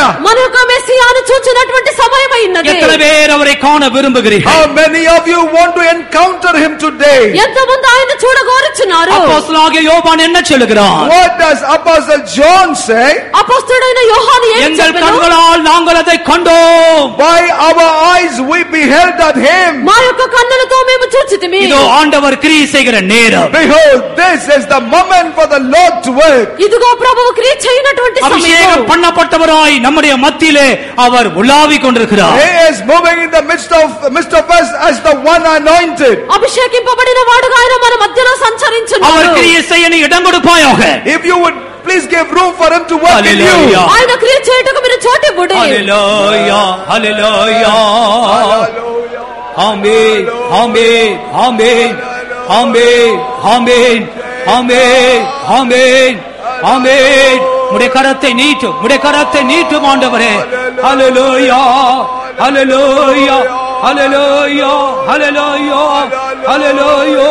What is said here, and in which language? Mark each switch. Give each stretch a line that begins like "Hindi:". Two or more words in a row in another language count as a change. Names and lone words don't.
Telugu: మన యొక్క మెస్సియాను చూచినటువంటి సమయమై ఉన్నది.
Tamil: எத்தனை பேர் அவரை காண விரும்புகிறீர்கள்?
English: How many of you want to encounter him today?
Telugu: ఎంతమంది ఆయన చూడగోరుచున్నారు?
Tamil: அப்போஸ்தலனாகிய யோவான் என்ன சொல்லுகிறான்?
English: What does Apostle John say?
Telugu: అపొస్తలుడైన యోహాను ఏం
Tamil: எங்கள்
Telugu: చెప్పెను?
Tamil: கண்களால் நாங்கள் அதை கண்டோம்.
English: By our eyes we beheld at him.
Telugu: మా యొక్క కన్నులతో మేము చూచితిమి.
Tamil: இதோ ஆண்டவர் கிரியை செய்கிற நேரம்.
English: Behold, this is the moment for the Lord to work.
Telugu: ఇదిగో ప్రభువు క్రియ చేయనటువంటి
Tamil: அபிஷேகம்
Telugu: సమయం.
Tamil: பண்ணப்பட்டவராய் நம்முடைய மத்தியிலே அவர் உலாவிக் கொண்டிருக்கிறார்.
English: He is moving in the midst of us as the one anointed.
Telugu: అభిషేకింపబడిన వాడుగా ఆయన మన మధ్యలో
Tamil: அவர்
Telugu: సంచరించున్నాడు.
Tamil: கிரியை செய்ய நீ இடம் கொடுப்பாயாக.
English: If you would please give room for him to work in you. Hallelujah.
Telugu: ఆయన క్రియ చేయుటకు మీరు చోటివ్వుడి. హల్లెలూయా, హల్లెలూయా.
Tamil: ஆமென், ஆமென், ஆமென், ஆமென், ஆமென், ஆமென், ஆமென், ஆமென். உம்முடைய கரத்தை நீட்டும், உம்முடைய கரத்தை நீட்டும் ஆண்டவரே. ஹல்லேலூயா, ஹல்லேலூயா, ஹல்லேலூயா, ஹல்லேலூயா, ஹல்லேலூயா.